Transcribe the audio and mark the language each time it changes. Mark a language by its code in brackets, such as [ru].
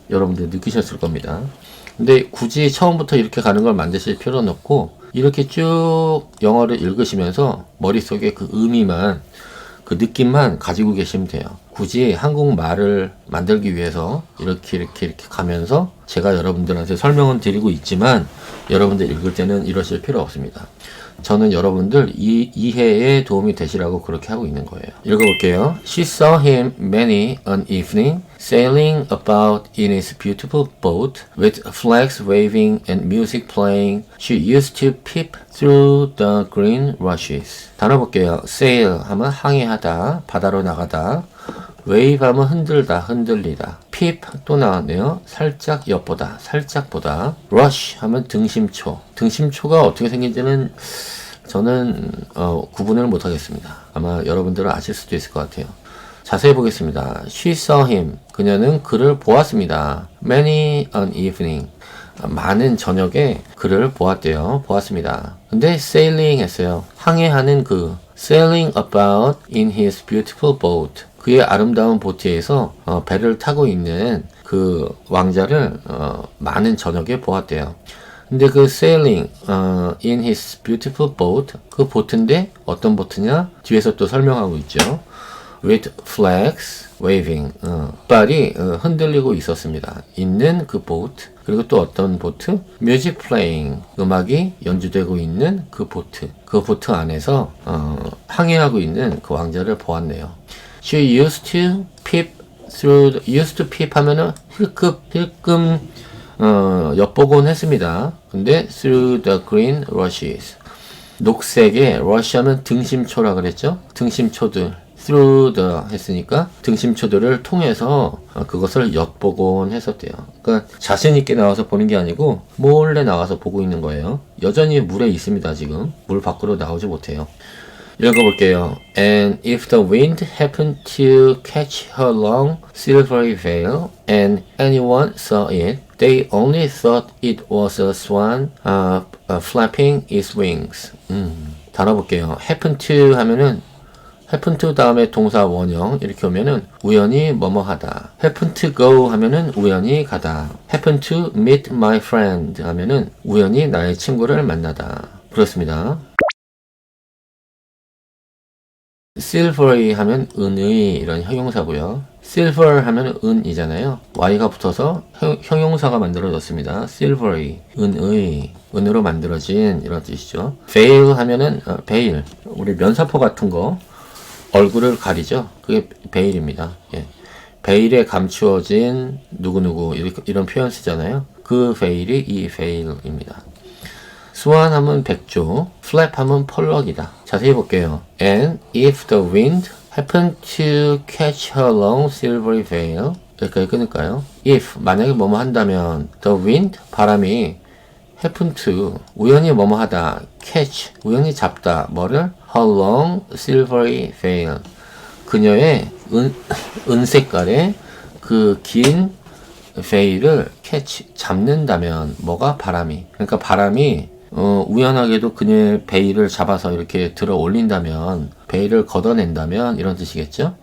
[ko] 여러분들 느끼셨을 겁니다. 근데 굳이 처음부터 이렇게 가는 걸 만드실 필요는 없고 이렇게 쭉 영어를 읽으시면서 머릿속에 그 의미만 그 느낌만 가지고 계시면 돼요. 굳이 한국말을 만들기 위해서 이렇게 가면서 제가 여러분들한테 설명은 드리고 있지만 여러분들 읽을 때는 이러실 필요 없습니다. 저는 여러분들 이해에 도움이 되시라고 그렇게 하고 있는 거예요. 읽어볼게요. [en] She saw him many an evening sailing about in his beautiful boat with flags waving and music playing. She used to peep through the green rushes. [ko] 단어 볼게요. sail 하면 항해하다, 바다로 나가다. wave 하면 흔들다, 흔들리다. peep 또 나왔네요. 살짝 엿보다, 살짝 보다. rush 하면 등심초. 등심초가 어떻게 생긴지는 저는 구분을 못하겠습니다. 아마 여러분들은 아실 수도 있을 것 같아요. 자세히 보겠습니다. [en] She saw him. [ko] 그녀는 그를 보았습니다. [en] Many an evening. [ko] 많은 저녁에 그를 보았대요. 보았습니다. 근데 sailing 했어요. 항해하는 그 [en] sailing about in his beautiful boat. [ko] 그의 아름다운 보트에서 배를 타고 있는 그 왕자를 많은 저녁에 보았대요. 근데 그 [en] sailing in his beautiful boat [ko] 그 보트인데 어떤 보트냐? 뒤에서 또 설명하고 있죠. [en] with flags waving [ko] 깃발이 흔들리고 있었습니다. 있는 그 보트 그리고 또 어떤 보트? [en] music playing [ko] 음악이 연주되고 있는 그 보트 안에서 항해하고 있는 그 왕자를 보았네요. [en] She used to peep through used to peep [ko] 하면은 힐끔 엿보곤 했습니다. 근데 [en] through the green rushes [ko] 녹색의 rush 하면 등심초라 그랬죠? 등심초들 through the 했으니까 등심초들을 통해서 그것을 엿보곤 했었대요. 그러니까 자신 있게 나와서 보는 게 아니고 몰래 나와서 보고 있는 거예요. 여전히 물에 있습니다. 지금 물 밖으로 나오지 못해요. 읽어볼게요. [en] And if the wind happened to catch her long silvery veil and anyone saw it, they only thought it was a swan flapping its wings. [ko] 단어 볼게요. happen to 하면은 happen to 다음에 동사 원형 이렇게 오면은 우연히 뭐뭐 하다. [en] happen to go [ko] 하면은 우연히 가다. [en] happen to meet my friend [ko] 하면은 우연히 나의 친구를 만나다. 그렇습니다. silvery 하면 은의 이런 형용사고요. silver 하면 은이잖아요. y가 붙어서 형용사가 만들어졌습니다. silvery 은의 은으로 만들어진 이런 뜻이죠. veil 하면은 베일 우리 면사포 같은 거 얼굴을 가리죠. 그게 베일입니다. 예. 베일에 감추어진 누구누구 이런 표현 쓰잖아요. 그 베일이 이 베일입니다. 스완 하면 백조, flap 하면 펄럭이다. 자세히 볼게요. [en] And if the wind happened to catch her long silvery veil [ko] 여기까지 끊을까요? if 만약에 뭐뭐 한다면 the wind 바람이 happen to 우연히 뭐뭐 하다 catch 우연히 잡다 뭐를 [en] her long silvery veil [ko] 그녀의 은색깔의 그 긴 veil을 catch 잡는다면 뭐가 바람이 그러니까 바람이 우연하게도 그녀의 베일을 잡아서 이렇게 들어 올린다면 베일을 걷어낸다면 이런 뜻이겠죠?